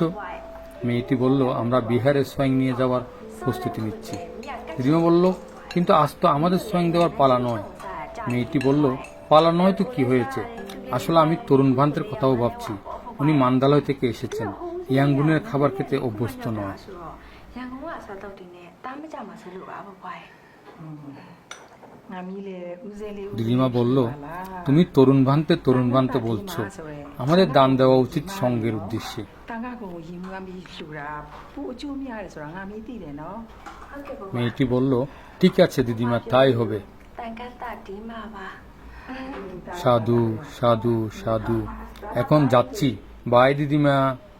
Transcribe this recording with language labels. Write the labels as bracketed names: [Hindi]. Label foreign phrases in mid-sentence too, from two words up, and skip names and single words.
[Bangla] মেয়েটি বলল, আমরা বিহারে সোয়াং নিয়ে যাওয়ার প্রস্তুতি নিচ্ছি। দিদিমা বলল, কিন্তু আজ তো আমাদের সোয়াং দেওয়ার পালা নয়। মেয়েটি বলল, পালা নয় তো কি হয়েছে, আসলে আমি তরুণ ভান্তের কথাও ভাবছি। উনি মান্দালয় থেকে এসেছেন, ইয়াঙ্গুনের খাবার খেতে অভ্যস্ত নয়। [Burmese] ရန်ကုန်ကစားတော့တင်နဲ့တားမကြမှာဆိုလို့ပါဘွားရဲ့ ငါမိလေးဦးစဲလေး [Bangla] দিদিমা বলল, তুমি তরুণ ভান্তে বলছো, আমাদের দান দেওয়া উচিত সঙ্গের উদ্দেশ্যে। [Burmese] တန်ခါကုံကိုရင်မွမ်းပြီးလှူတာပို့အကျိုးများတယ်ဆိုတာငါမေးသိတယ်နော် ဟုတ်ကဲ့ဘွား [Bangla] মেয়েটি বলল, ঠিক আছে দিদিমা, তাই হবে। [Burmese] တန်ကတ်တာဒီမှာပါ [Bangla] সাধু সাধু সাধু, এখন যাচ্ছি, বাই দিদিমা।